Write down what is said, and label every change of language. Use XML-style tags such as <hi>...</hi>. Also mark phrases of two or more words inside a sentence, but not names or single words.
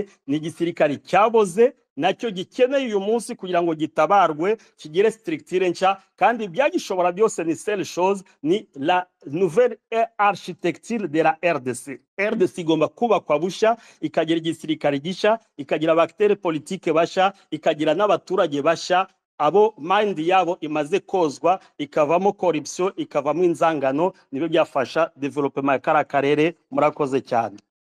<rw>Ni igisirikari cyaboze nacyo gikeneye uyu munsi kugira ngo gitabarwe kigire structure nshya, kandi ibyagishobora byose ni</rw> <fr>seule chose,</fr> <rw>ni</rw> <fr>la nouvelle architecture de la RDC.</fr> <rw>RDC igomba kubakwa bushya, ikagira igisirikari gishya, ikagira abacteurs politiques bashya, ikagira n'abaturage bashya abo mind yabo imaze kozwa, ikavamo corruption, ikavamo inzangano. Nibyo byafasha development ya kara karere. Murakoze cyane.</rw>